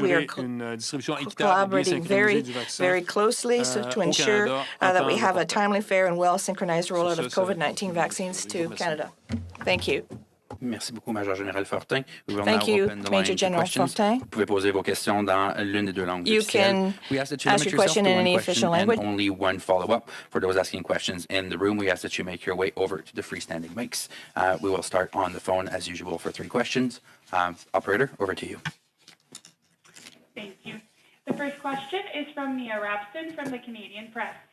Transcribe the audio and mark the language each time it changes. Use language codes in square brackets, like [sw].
[en] We are collaborating very closely to ensure that we have a timely, fair, and well-synchronized rollout of COVID-19 vaccines to Canada. Thank you. [fr] Merci beaucoup, Major Général Fortin. [en] Thank you, Major General Fortin. [fr] Vous pouvez poser vos questions dans l'une des deux langues [en] You can ask your question in any official language. And only one follow-up. For those asking questions in the room, we ask that you make your way over to the freestanding mics. We will start on the phone, as usual, for 3 questions. Operator, over to you. Thank you. The first question is from Mia Rapston from the Canadian Press.